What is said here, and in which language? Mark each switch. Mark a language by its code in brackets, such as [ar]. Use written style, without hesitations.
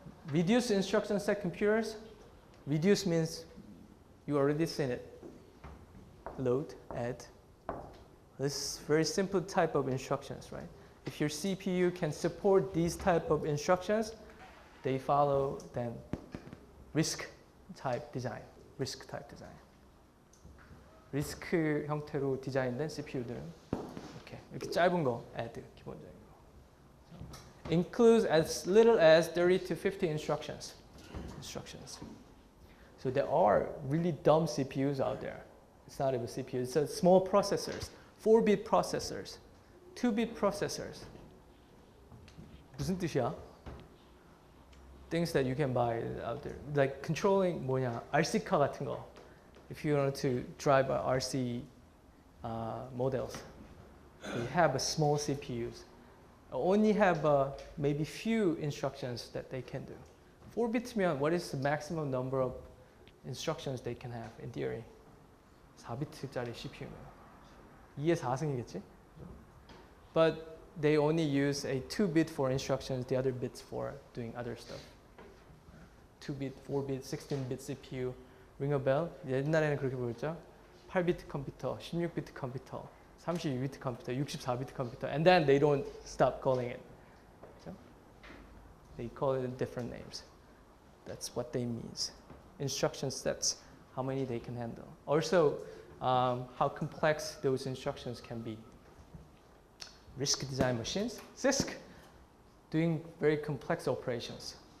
[en] Reduced instruction set computers, reduce means you already seen it. Load, add. This is very simple type of instructions, right? If your CPU can support these type of instructions, they follow then RISC type design. RISC type design. [ko] RISC 형태로 디자인된 CPU들은 이렇게 짧은 거 add 기본적인 거. [en] Includes as little as 30 to 50 instructions. So there are really dumb CPUs out there. It's not even CPU. It's small processors, 4-bit processors, 2-bit processors. [ko] 무슨 뜻이야? [en] Things that you can buy out there, like controlling RC car [ko] 같은 거. [en] If you want to drive RC models, they have a small CPUs. Only have maybe few instructions that they can do. 4bit면 what is the maximum number of instructions they can have in theory? [ko] 4bit짜리 CPU면 2의 4승이겠지? [en] But they only use a 2-bit for instructions, the other bits for doing other stuff. 2-bit, 4-bit, 16-bit CPU. Ring a bell? [ko] 옛날에는 그렇게 부르죠. 8비트 컴퓨터, 16비트 컴퓨터, 32비트 컴퓨터, 64비트 컴퓨터, [en] and then they don't stop calling it. So they call it different names. That's what they mean. Instruction sets, how many they can handle. Also, how complex those instructions can be. RISC design machines, CISC, doing very complex operations.